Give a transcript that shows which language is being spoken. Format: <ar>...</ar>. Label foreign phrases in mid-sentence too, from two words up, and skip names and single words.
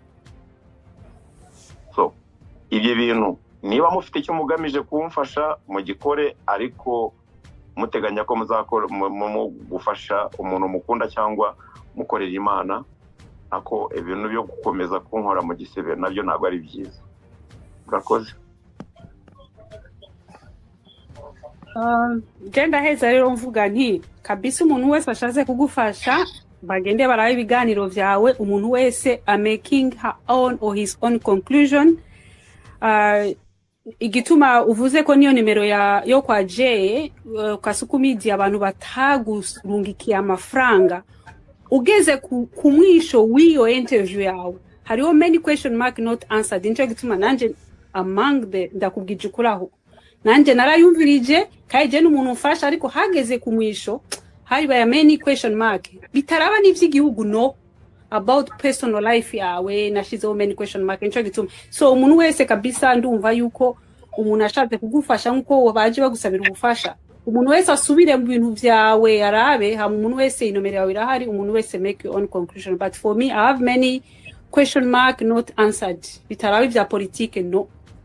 <rw>So ibyo bintu niba mufite icyo mugamije kumfasha mu gikore, ariko muteganya ko muzakora mu gufasha umuntu mukunda cyangwa mukorera Imana, ako ibintu byo gukomeza kunkora mu gisebe nabyo ntabwo ari byiza. Murakoze.</rw> <rn>Genda heza rero mvuga nti kabisa umuntu wese ashatse kugufasha bagende barabe ibiganiro vyawe, umuntu wese</rn> <en>making her own or his own conclusion.</en> <rn>Igituma uvuze ko niyo nimero yo kwa J Kasuku Media abantu batagurungikiye amafaranga, ugeze ku mwisho w'iyo interview yawe hariho</rn> <en>many question mark not answered.</en> <rn>Nico gituma nanje</rn> <en>among the</en> <rn>ndakubwije ukuraho, nanje narayumvirije kaje n'umuntu ufasha, ariko hageze ku mwisho hari baya</rn> <en>many question mark</en> <rn>bitaraba n'ivy'igihugu, no</rn> <en>about personal life</en> <rn>yawe nashizeho</rn> <en>many question mark.</en> <rn>Nico gituma so umuntu wese kabisa ndumva yuko umuntu ashatse kugufasha nkuko baje bagusabira ubufasha, umuntu wese asubire mu bintu vyawe arabe, ha umuntu wese inomero yawe irahari, umuntu wese</rn> <en>make your own conclusion. But for me I have many question mark not answered,</en> <rn>bitarabe vya politique, no.</rn>